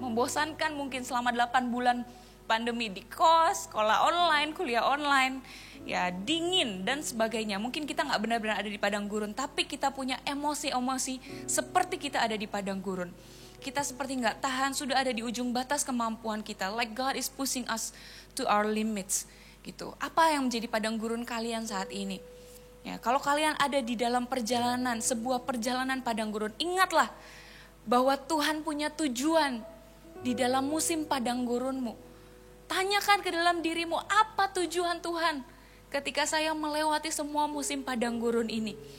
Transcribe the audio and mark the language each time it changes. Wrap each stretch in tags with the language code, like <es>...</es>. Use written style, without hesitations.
<id>Membosankan mungkin selama 8 bulan pandemi di kos, sekolah online, kuliah online, ya dingin dan sebagainya. Mungkin kita nggak benar-benar ada di padang gurun, tapi kita punya emosi-emosi seperti kita ada di padang gurun. Kita seperti nggak tahan, sudah ada di ujung batas kemampuan kita.</id> <en>Like God is pushing us to our limits.</en> <id>Gitu. Apa yang menjadi padang gurun kalian saat ini? Ya, kalau kalian ada di dalam perjalanan, sebuah perjalanan padang gurun, ingatlah bahwa Tuhan punya tujuan di dalam musim padang gurunmu. Tanyakan ke dalam dirimu, apa tujuan Tuhan ketika saya melewati semua musim padang gurun ini?</id>